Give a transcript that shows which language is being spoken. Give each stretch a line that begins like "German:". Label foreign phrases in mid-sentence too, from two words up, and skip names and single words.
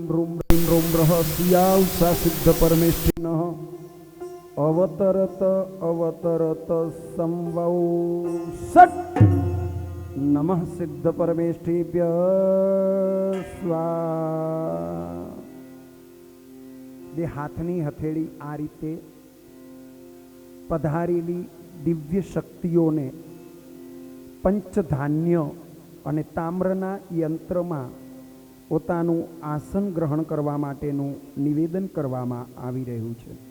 Sanskrit: रूं ह्रीं रों रहस्यां सा सिद्ध परमेष्ठिनः अवतरत अवतरत संवौ सट नमः सिद्ध परमेष्ठिभ्यः स्वाहा।
Gujarati: બે હાથની હથેળી આ રીતે પધારેલી દિવ્ય શક્તિઓને પંચધાન્ય અને તામ્રના યંત્રમાં પોતાનું આસન ગ્રહણ કરવા માટેનું નિવેદન કરવામાં આવી રહ્યું છે.